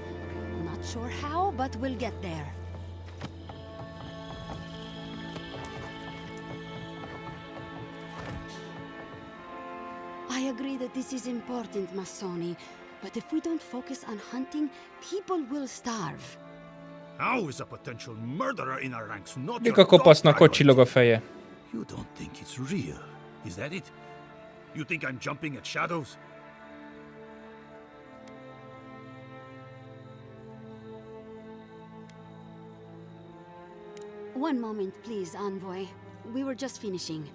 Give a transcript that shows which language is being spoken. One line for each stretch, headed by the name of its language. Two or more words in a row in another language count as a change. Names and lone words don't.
English: Not sure how, but we'll get there. I agree that this is important, Masoni, but if we don't focus on hunting, people will starve. How is a potential murderer in our ranks not
Hungarian: Mik a kopasznak ott csillog a feje?
English: You don't think it's real, is that it? You think I'm jumping at shadows? One moment, please, Envoy. We were just finishing.